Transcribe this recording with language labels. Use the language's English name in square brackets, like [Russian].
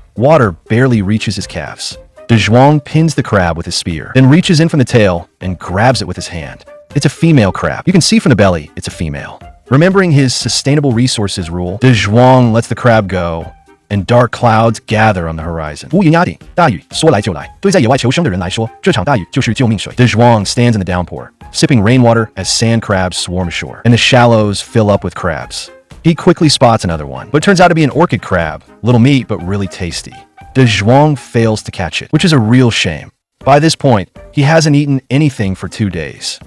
[English] Water barely reaches his calves. De Zhuang pins the crab with his spear, then reaches in from the tail and grabs it with his hand. It's a female crab. You can see from the belly it's a female. Remembering his sustainable resources rule, De Zhuang lets the crab go, and dark clouds gather on the horizon. [Chinese] 乌云压顶，大雨说来就来。对在野外求生的人来说，这场大雨就是救命水。 [English] De Zhuang stands in the downpour, sipping rainwater as sand crabs swarm ashore, and the shallows fill up with crabs. He quickly spots another one, but it turns out to be an orchid crab. Little meat, but really tasty. De Zhuang fails to catch it, which is a real shame. By this point, he hasn't eaten anything for 2 days.